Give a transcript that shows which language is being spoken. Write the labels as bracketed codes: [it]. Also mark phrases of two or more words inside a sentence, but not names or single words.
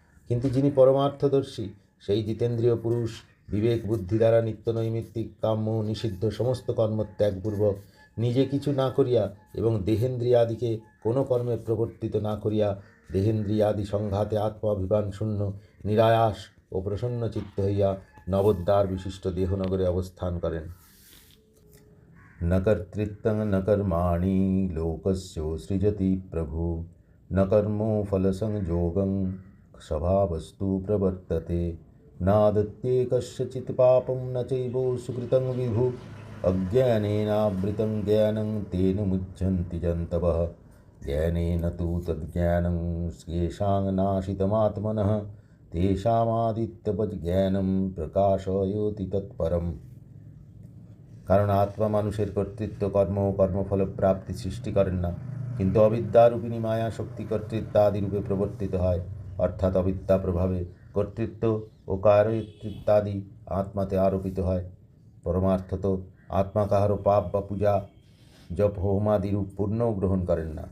[bn] কিন্তু যিনি পরমার্থদর্শী সেই জিতেন্দ্রীয় পুরুষ বিবেক বুদ্ধি দ্বারা নিত্যনৈমিত্তিক কাম্য নিষিদ্ধ সমস্ত কর্ম ত্যাগপূর্বক নিজে কিছু না করিয়া এবং দেহেন্দ্রিয়াদিকে কোনো কর্মে প্রবর্তিত না করিয়া দেহেন্দ্রিয়াদি সংঘাতে আত্মাভিমান শূন্য নিরায়াস ও প্রসন্ন চিত্ত হইয়া নবোদ্বার বিশিষ্ট দেহনগরে অবস্থান করেন। [sa] न कर्तृत्वं न कर्माणि लोकस्य सृजति प्रभु न कर्मो फलसंयोगं स्वभावस्तु प्रवर्तते नादत्ते कस्यचित् पापं न चैव सुकृतं विभु अज्ञानेनावृतं ज्ञानं तेन मुह्यन्ति जन्तवः ज्ञानेन तु तद्ज्ञानं येषां नाशितमात्मनः तेषामादित्यवज्ज्ञानं प्रकाशयति तत्परम्। [bn] কারণ আত্মা মানুষের কর্তৃত্ব কর্ম ও কর্মফল প্রাপ্তি সৃষ্টি করেন না, কিন্তু অবিদ্যারূপিণী মায়া শক্তি কর্তৃত্বাদিরূপে প্রবর্তিত হয়, অর্থাৎ অবিদ্যা প্রভাবে কর্তৃত্ব ও কারয়িত্বাদি আত্মাতে আরোপিত হয়। পরমার্থত আত্মা কাহারও পাপ বা পূজা জপ হোমাদিরূপ পূর্ণও গ্রহণ করেন না।